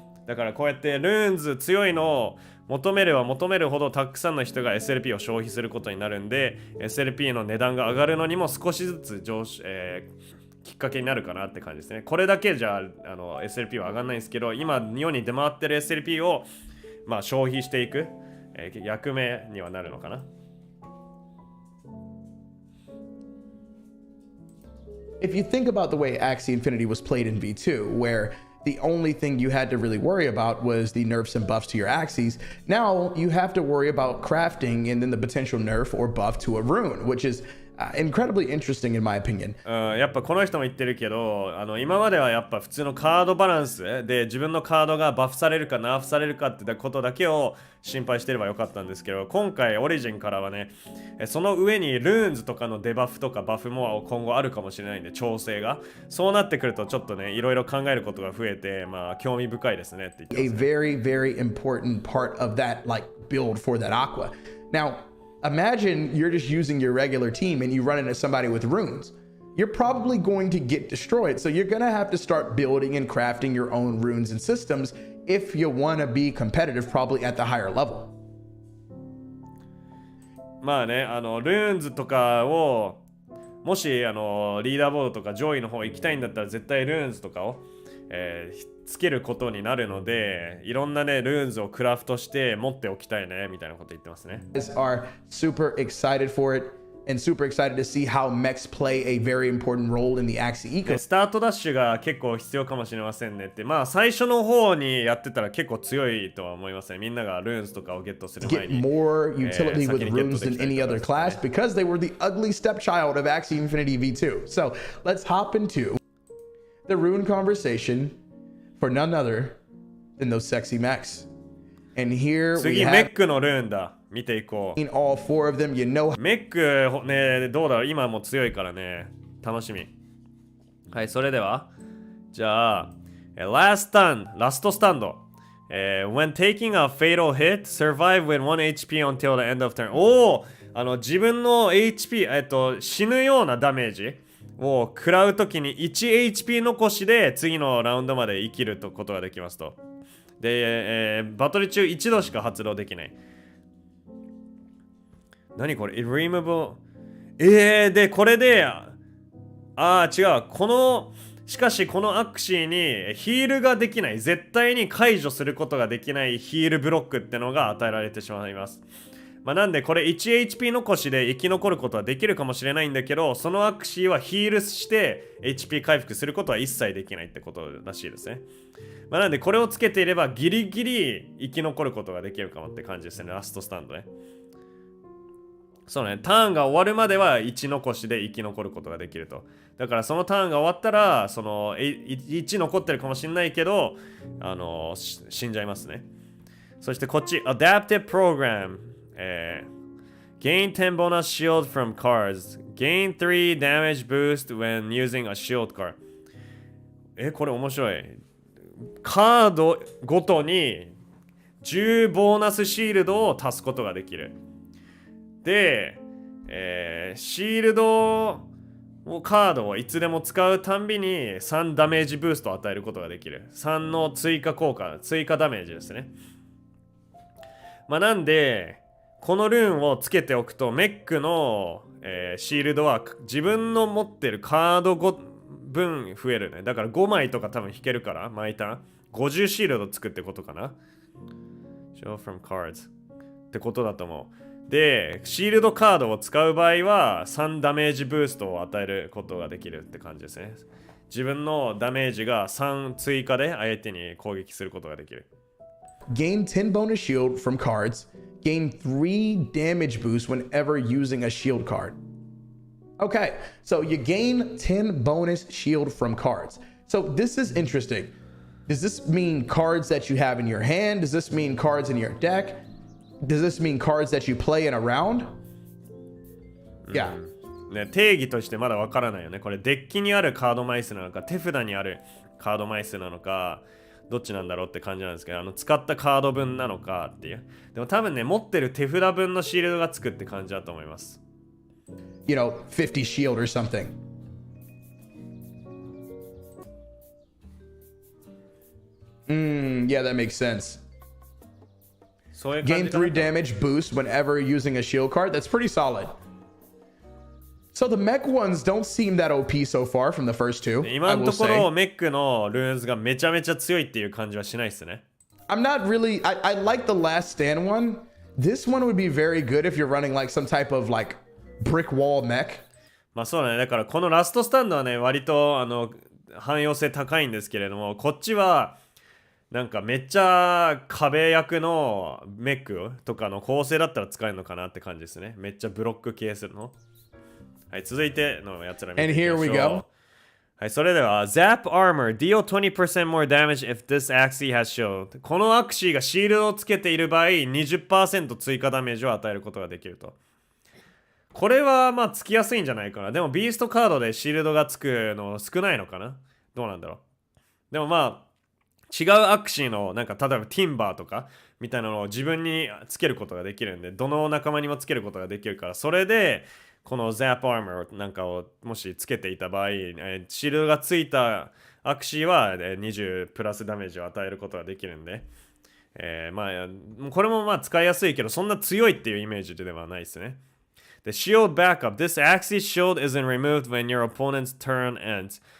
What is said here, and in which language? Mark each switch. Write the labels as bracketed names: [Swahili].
[Japanese] だからこうやってルーンズ強いのを求めれば求めるほどたくさんの人が SLP を消費することになるんで、 SLP の値段が上がるのにも少しずつきっかけになるかなって感じですね。これだけじゃSLP は上がんないんですけど、今世に出回ってる SLP を消費していく、役目にはなるのかな。 [English] If you think about the way Axie Infinity was played in V2, where the only thing you had to really worry about was the nerfs and buffs to your Axies, now you have to worry about crafting and then the potential nerf or buff to a rune, which is incredibly interesting in my opinion. [Japanese] やっぱこの人も言ってるけど、今まではやっぱ普通のカードバランスで自分のカードがバフされるかナーフされるかってことだけを心配してればよかったんですけど、今回オリジンからはね、その上にルーンズとかのデバフとかバフも今後あるかもしれないんで、調整がそうなってくるとちょっとね、いろいろ考えることが増えて、興味深いですねって言ってますね。 [English] A very, very important part of that build for that Aqua. Now, imagine you're just using your regular team and you run into somebody with runes. You're probably going to get destroyed. So you're going to have to start building and crafting your own runes and systems if you want to be competitive, probably at the higher level. [Japanese] ルーンズとかをもしリーダーボードとか上位の方行きたいんだったら絶対ルーンズとかを、つけることになるので、いろんなねルーンズをクラフトして持っておきたいねみたいなこと言ってますね。 [English] Are super excited for it and super excited to see how mechs play a very important role in the Axie ecosystem. [Japanese] スタートダッシュが結構必要かもしれませんねって、最初の方にやってたら結構強いとは思いますね。みんながルーンズとかをゲットする前に [English] Get more utility with runes than any other class because they were the ugly stepchild of Axie Infinity V2. So let's hop into the rune conversation for none other than those sexy mechs. And here we [Japanese] 次 [English] have [Japanese] メックのルーンだ。見ていこう。 [English] all four of them. You know [Japanese] メックね、どうだろう、今も強いからね、楽しみ。はい、それではじゃあ [English] ラストスタンド、when taking a fatal hit, survive with 1 HP until the end of turn. [Japanese] 自分の HP、死ぬようなダメージを食らうときに 1HP 残しで次のラウンドまで生きることができますと。で、バトル中一度しか発動できない。何これ Irremovable。で、これで、違う。しかしこのアクシーにヒールができない、絶対に解除することができないヒールブロックってのが与えられてしまいます。なんでこれ 1HP 残しで生き残ることはできるかもしれないんだけど、そのアクシーはヒールして HP 回復することは一切できないってことらしいですね。なんでこれをつけていればギリギリ生き残ることができるかもって感じですね。ラストスタンドね。そうね、ターンが終わるまでは1残しで生き残ることができると。だからそのターンが終わったらその1残ってるかもしれないけど、死んじゃいますね。そしてこっち [English] Adaptive Program、Gain 10 bonus shield from cards. Gain 3 damage boost when using a shield card. [Japanese] これ面白い。カードごとに10ボーナスシールドを足すことができる。で、シールドカードをいつでも使うたんびに3ダメージブーストを与えることができる。 3の追加効果、追加ダメージですね。なんでこのルーンをつけておくとメックの、シールドは自分の持ってるカード分増えるね。だから5枚とか多分引けるから毎ターン50シールドつくってことかな。 [English] Show from cards [Japanese] ってことだと思う。でシールドカードを使う場合は3ダメージブーストを与えることができるって感じですね。自分のダメージが3追加で相手に攻撃することができる。 [English] Gain 10 bonus shield from cards. Gain 3 damage boost whenever using a shield card. Okay, so you gain 10 bonus shield from cards. So this is interesting. Does this mean cards that you have in your hand? Does this mean cards in your deck? Does this mean cards that you play in a round? Yeah. [Japanese] ね、定義としてまだわからないよね。これデッキにあるカード枚数なのか手札にあるカード枚数なのかどっちなんだろうって感じなんですけど、使ったカード分なのかっていう。でも多分ね、持ってる手札分のシールドがつくって感じだと思います。 [English] You know, 50 shield or something. Yeah, that makes sense. Gain 3 damage boost whenever using a shield card. That's pretty solid. So the mech ones don't seem that OP so far from the first two. [Japanese] 今のところメックのルーンズがめちゃめちゃ強いっていう感じはしないですね。 [English] I'm not really. I like the last stand one. This one would be very good if you're running like some type of like brick wall mech. [Japanese] まあそうだね。だからこのラストスタンドはね、割と汎用性高いんですけれども、こっちはなんかめっちゃ壁役のメックとかの構成だったら使えるのかなって感じですね。めっちゃブロック系するの。はい、続いてのやつら見てみましょう。 [English] And here we go. [Japanese] はい、それでは [English] Zap Armor deal 20% more damage if this Axie has shield。 [Japanese] このアクシーがシールドをつけている場合 20% 追加ダメージを与えることができると。これはまあつきやすいんじゃないかな。でもビーストカードでシールドがつくの少ないのかな。どうなんだろう。でもまあ違うアクシーのなんか例えばティンバーとかみたいなのを自分につけることができるんで、どの仲間にもつけることができるから、それでこの Zap Armor なんかをもしつけていた場合、シールドがついたアクシーは20プラスダメージを与えることができるんで、まあこれもまあ使いやすいけどそんな強いっていうイメージではないですね。 [English] The shield backup. This Axie shield isn't removed when your opponent's turn ends.